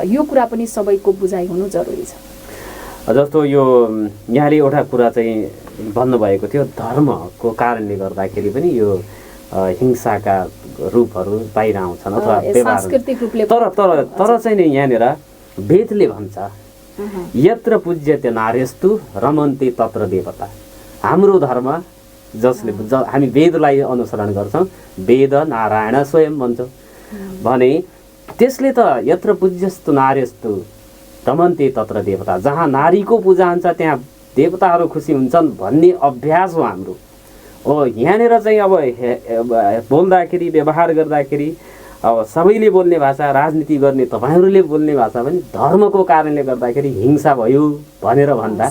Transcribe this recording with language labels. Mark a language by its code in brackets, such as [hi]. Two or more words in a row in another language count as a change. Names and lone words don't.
[ne] यो कुरा पनि सबैको बुझाइ हुनु जरुरी छ। जस्तो यो यहाँले एउटा कुरा चाहिँ भन्नुभएको थियो, धर्मको कारणले गर्दाखेरि पनि यो हिंसाका रूपहरू बाहिर आउँछन् अथवा व्यवहार सांस्कृतिक रूपले तर चाहिँ नि यहाँनिर वेदले भन्छ [sa] यत्र पूज्यते नार्यस्तु रमन्ते तत्र देवता। [ne] हाम्रो धर्म जसले हामी वेदलाई अनुसरण गर्छौँ, वेद नारायण स्वयं भन्छौँ भने त्यसले त [sa] यत्र पूज्यस्तु नार्यस्तु रमन्ते तत्र देवता, [ne] जहाँ नारीको पूजा हुन्छ त्यहाँ देवताहरू खुसी हुन्छन् भन्ने अभ्यास हो हाम्रो। यहाँनिर चाहिँ अब बोल्दाखेरि व्यवहार गर्दाखेरि अब सबैले बोल्ने भाषा, राजनीति गर्ने तपाईँहरूले बोल्ने भाषा पनि धर्मको कारणले गर्दाखेरि हिंसा भयो भनेर भन्दा